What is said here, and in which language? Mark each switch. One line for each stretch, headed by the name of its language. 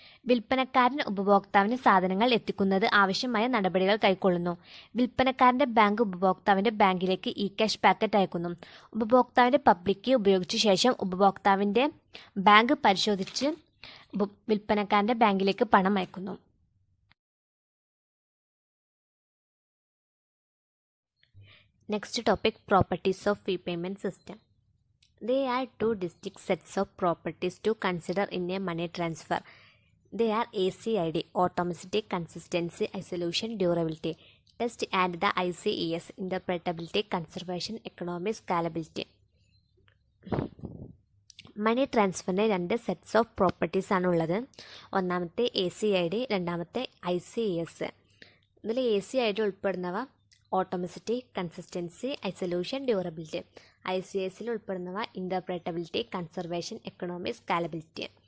Malayalam: വിൽപ്പനക്കാരൻ ഉപഭോക്താവിന് സാധനങ്ങൾ എത്തിക്കുന്നത് ആവശ്യമായ നടപടികൾ കൈക്കൊള്ളുന്നു. വിൽപ്പനക്കാരൻ്റെ ബാങ്ക് ഉപഭോക്താവിൻ്റെ ബാങ്കിലേക്ക് ഇ ക്യാഷ് പാക്കറ്റ് അയക്കുന്നു. ഉപഭോക്താവിൻ്റെ പബ്ലിക് കീ ഉപയോഗിച്ച ശേഷം ഉപഭോക്താവിൻ്റെ ബാങ്ക് പരിശോധിച്ച് വിൽപ്പനക്കാരൻ്റെ ബാങ്കിലേക്ക് പണം അയക്കുന്നു.
English: Next topic, properties of fee payment system. There are two distinct sets of properties to consider in a money transfer. They are ACID, automaticity, consistency, isolation, durability, test, and the ICES, interpretability, conservation, economy, scalability.
Malayalam: Money ട്രാൻസ്ഫറിന് 2 sets of properties ആണുള്ളത്. ഒന്നാമത്തെ ACID, രണ്ടാമത്തെ ICES. ഇതിൽ ACID ഉൾപ്പെടുന്നവ ഓട്ടോമസിറ്റി, consistency, ഐസൊല്യൂഷൻ, durability. ICESൽ ഉൾപ്പെടുന്നവ ഇൻ്റർപ്രറ്റബിലിറ്റി, conservation, economy, സ്കാലബിലിറ്റി.